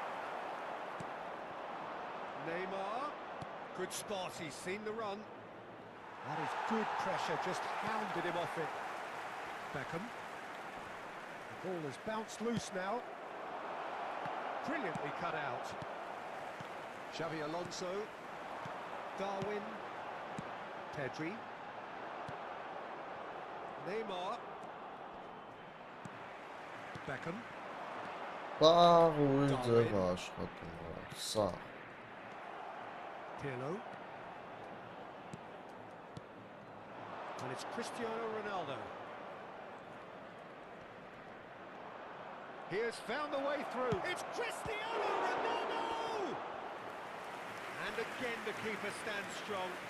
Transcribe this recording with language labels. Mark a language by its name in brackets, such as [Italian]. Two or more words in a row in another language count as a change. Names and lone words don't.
[English] Neymar, good spot, he's seen the run. That is good pressure, just hounded him off it. Beckham. The ball has bounced loose now. Brilliantly cut out. Xavi Alonso. Darwin. Pedri. Neymar. Beckham. [Armenian] Բաղ ուրիշ ձև աշխատում է, սա։ [English] Pirlo. And it's Cristiano Ronaldo. He has found the way through. It's Cristiano Ronaldo! And again the keeper stands strong.